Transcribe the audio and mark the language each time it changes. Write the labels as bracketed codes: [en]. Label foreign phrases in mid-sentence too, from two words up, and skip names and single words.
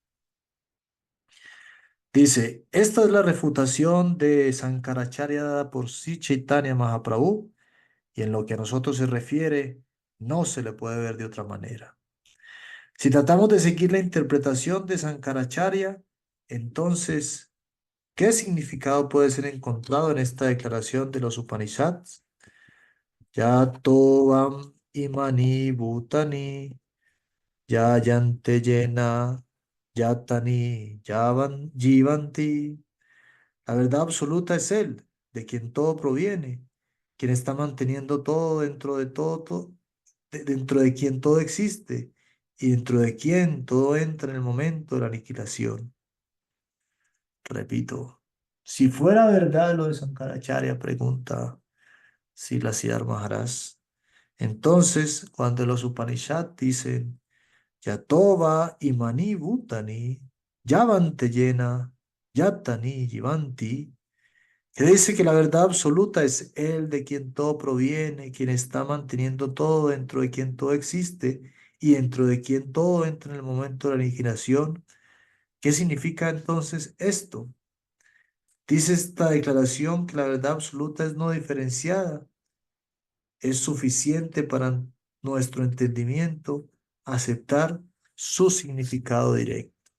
[es] Dice, esta es la refutación de Sankaracharya dada por Sri Chaitanya Mahaprabhu, y en lo que a nosotros se refiere, no se le puede ver de otra manera. Si tratamos de seguir la interpretación de Sankaracharya, entonces, ¿qué significado puede ser encontrado en esta declaración de los Upanishads? [sa] Yatovam imani bhutani, yayante yena, yatani, yavan, jivanti. [es] La verdad absoluta es Él, de quien todo proviene, quien está manteniendo todo dentro de todo, dentro de quien todo existe y dentro de quien todo entra en el momento de la aniquilación. Repito, si fuera verdad lo de Sankaracharya, pregunta Siddhar Maharaj, entonces cuando los Upanishads dicen [sa] Yatova imani bhutani, yavanti llena, yatani jivanti, [es] que dice que la verdad absoluta es Él de quien todo proviene, quien está manteniendo todo, dentro de quien todo existe y dentro de quien todo entra en el momento de la aniquilación. ¿Qué significa entonces esto? Dice esta declaración que la verdad absoluta es no diferenciada, es suficiente para nuestro entendimiento aceptar su significado directo.